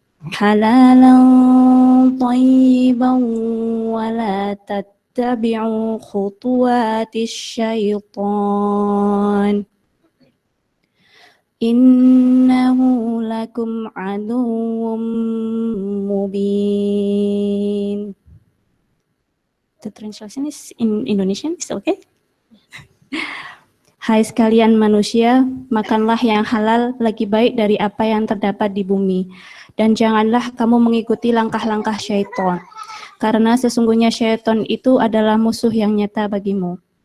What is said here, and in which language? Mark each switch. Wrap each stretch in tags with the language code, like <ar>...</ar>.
<ar>حلالا طيبا ولا تتبعوا خطوات الشيطان إنه لكم عدو مبين.</ar> <en>The translation is in Indonesian, is okay?</en> <id>Hai sekalian manusia, makanlah yang halal lagi baik dari apa yang terdapat di bumi. Dan janganlah kamu mengikuti langkah-langkah syaitan, karena sesungguhnya syaitan itu adalah musuh yang nyata bagimu.</id>